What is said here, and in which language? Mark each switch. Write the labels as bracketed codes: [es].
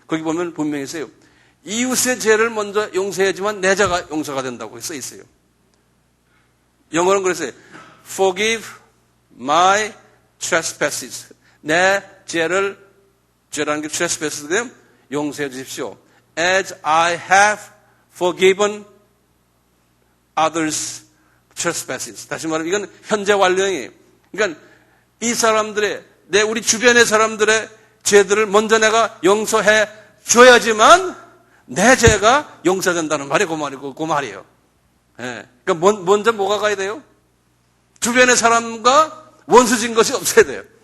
[ko] 거기 보면 분명히 있어요. 이웃의 죄를 먼저 용서해야지만 내 죄가 용서가 된다고 써 있어요. 영어는 그랬어요. [en] Forgive my trespasses. [ko] 내 죄라는 게 trespass거든요. 용서해 주십시오. [en] As I have forgiven others trespasses. [ko] 다시 말하면 이건 현재 완료형이에요. 그러니까 이 사람들의 우리 주변의 사람들의 죄들을 먼저 내가 용서해 줘야지만 내 죄가 용서된다는 말이 그 말이에요. 예. 그러니까 먼저 뭐가 가야 돼요? 주변의 사람과 원수진 것이 없어야 돼요.